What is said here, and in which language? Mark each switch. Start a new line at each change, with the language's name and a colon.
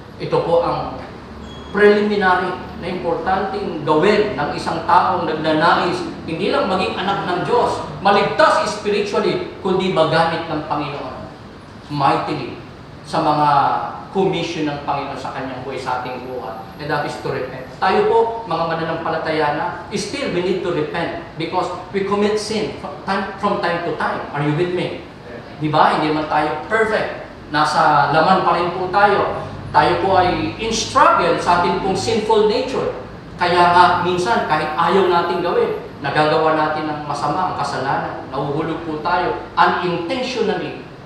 Filipino: Ito po ang preliminary na importanteng gawin ng isang taong nagnanais, hindi lang maging anak ng Diyos, maligtas spiritually, kundi magamit ng Panginoon mightily sa mga commission ng Panginoon sa kanyang buhay, sa ating buhay.
English: And that is to repent.
Filipino: Tayo po, mga mananampalataya na,
English: still we need to repent because we commit sin from time to time. Are you with me?
Filipino: Di ba? Hindi man tayo perfect. Nasa laman pa rin po tayo. Tayo po ay in struggle sa ating pong sinful nature. Kaya nga, minsan, kahit ayaw natin gawin, nagagawa natin ng masama, ang kasalanan. Nahuhulog po tayo unintentionally.